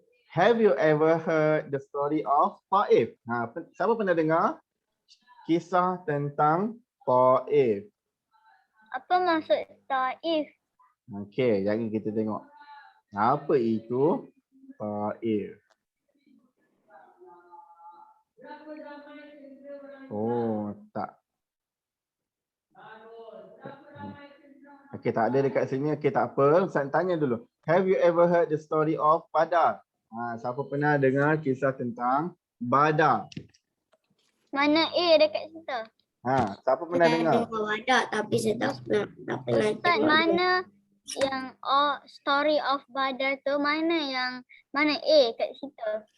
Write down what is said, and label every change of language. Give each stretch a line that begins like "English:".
English: Have you ever heard the story of Taif?
Malay: Siapa pernah dengar kisah tentang Taif? Apa maksud Taif? Okey, jadi kita tengok. Apa itu Taif? Oh, tak. Okey, tak ada dekat sini. Okey, tak apa. Saya tanya dulu.
English: Have you ever heard the story of Badar?
Malay: Siapa pernah dengar kisah tentang Badar? Mana A dekat situ? Siapa pernah dengar? Wadah, tapi saya tak pernah Ustaz, mana yang
English: story of Badar
Malay: tu, mana A kat situ?